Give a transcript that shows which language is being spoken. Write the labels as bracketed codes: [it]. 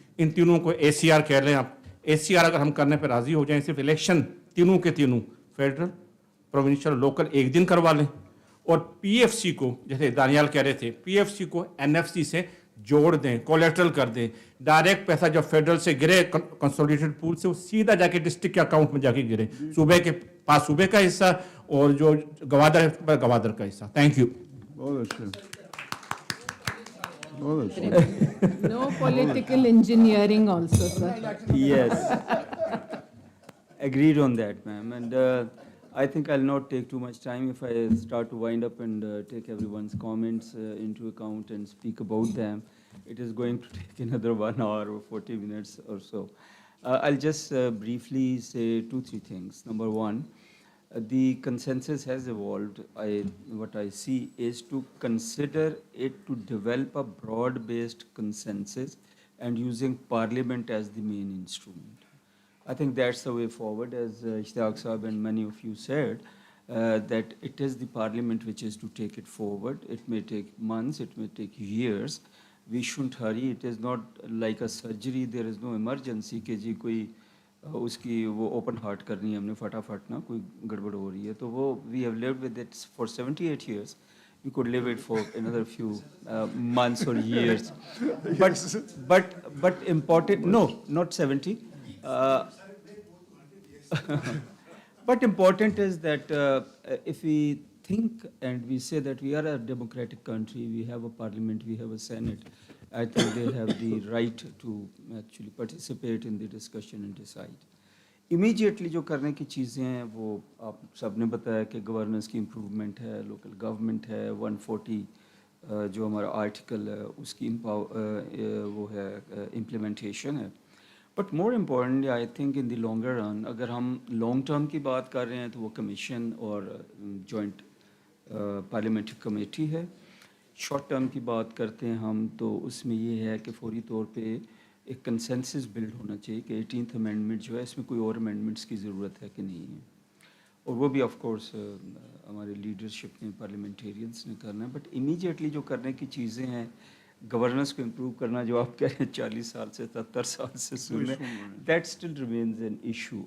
[hi] इन तीनों को ACR कह लें आप। ACR अगर हम करने पर राजी हो जाएं, सिर्फ इलेक्शन तीनों के तीनों फेडरल, प्रोविंशियल, लोकल एक दिन करवा लें, और PFC को जैसे दानियाल कह रहे थे, PFC को NFC से जोड़ दें, कोलेट्रल कर दें। डायरेक्ट पैसा जब फेडरल से गिरे कंसोलिडेटेड पूल से, वो सीधा जाके डिस्ट्रिक्ट के अकाउंट में जाके गिरे, सूबे के पास सूबे का हिस्सा और जो गवादर है गवादर का हिस्सा। [en] Thank you. No political engineering also, sir. Yes, agreed on that, ma'am. And I think I'll not take too much time if I start to wind up and take everyone's comments into account and speak about them. It is going to take another 1 hour or 40 minutes or so. I'll just briefly say 2-3 things. Number one, the consensus has evolved. What I see is to consider it to develop a broad-based consensus and using parliament as the main instrument. I think that's the way forward, as Ishtiaq Saab and many of you said, that it is the parliament which is to take it forward. It may take months, it may take years. We shouldn't hurry. It is not like a surgery. There is no emergency [hi] कि जी कोई उसकी वो [en] open heart [hi] करनी है हमने फटाफट ना कोई गड़बड़ हो रही है तो वो [en] we have lived with it for 78 years. We could live it for another few months or years. But important, no, not 70. But important is that if we think and we say that we are a democratic country, we have a parliament, we have a senate, I think they have the right to actually participate in the discussion and decide. [hi] Immediately जो करने की चीज़ें हैं वो आप सबने बताया कि गवर्नेंस की इम्प्रूवमेंट है, लोकल गवर्नमेंट है, 140 जो हमारा आर्टिकल है उसकी वो है इम्प्लीमेंटेशन है. [en] But more importantly, I think in the longer run, [hi] अगर हम [en] long term [hi] की बात कर रहे हैं तो वो कमीशन और [en] joint parliamentary committee है. [hi] Short term की बात करते हैं हम तो उसमें ये है कि फौरी तौर पे एक consensus build होना चाहिए कि 18th amendment जो है इसमें कोई और amendments की ज़रूरत है कि नहीं है. और वो भी of course हमारे leadership ने parliamentarians ने करना है. [en] But immediately [hi] जो करने की चीज़ें हैं गवर्नेंस को इम्प्रूव करना जो आप कह रहे हैं 40 साल से 70 साल से सुन रहे हैं [en] That still remains an issue.